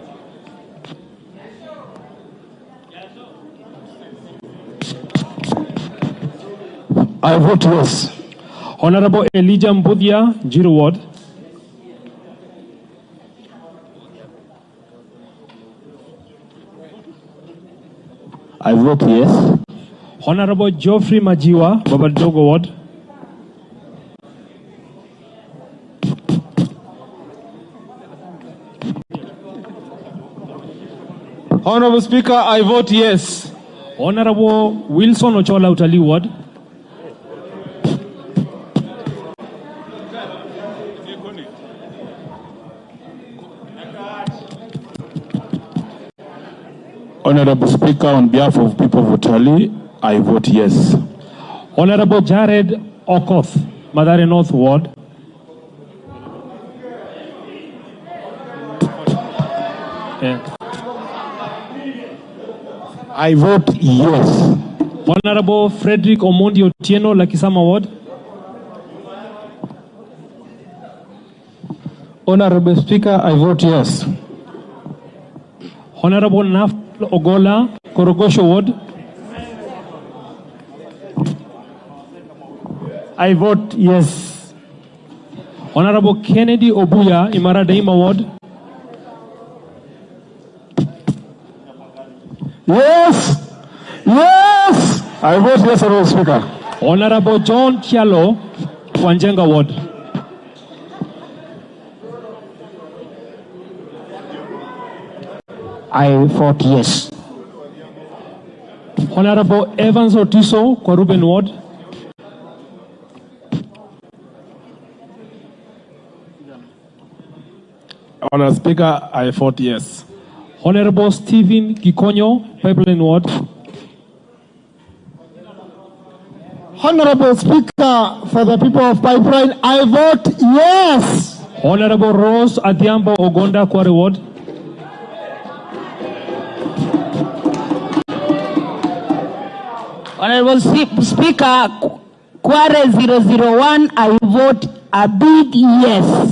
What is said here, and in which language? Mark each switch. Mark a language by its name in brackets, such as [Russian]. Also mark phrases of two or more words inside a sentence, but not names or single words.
[English] I vote yes. Honorable Elijah Mbudhia, Jiru Ward. I vote yes. Honorable Geoffrey Majiwa, Babadogo Ward. Honorable Speaker, I vote yes. Honorable Wilson Ochola Utali Ward. Honorable Speaker, on behalf of people of Utali, I vote yes. Honorable Jared Okoth, Mathare North Ward. I vote yes. Honorable Frederick Omondi Otieno, Lakisama Ward. Honorable Speaker, I vote yes. Honorable Naf Ogola, Korogosho Ward. I vote yes. Honorable Kennedy Obuya, Imara Daima Ward. Yes! Yes! I vote yes, Honorable Speaker. Honorable John Chialo, Wanjenga Ward. I vote yes. Honorable Evans Otiso, Kwaruben Ward. Honorable Speaker, I vote yes. Honorable Stephen Gikonyo, Pipeline Ward. Honorable Speaker, for the people of Pipeline, I vote yes. Honorable Rose Adhiambo Ogonda, Kware Ward. Honorable Speaker, Kware 001, I vote a big yes.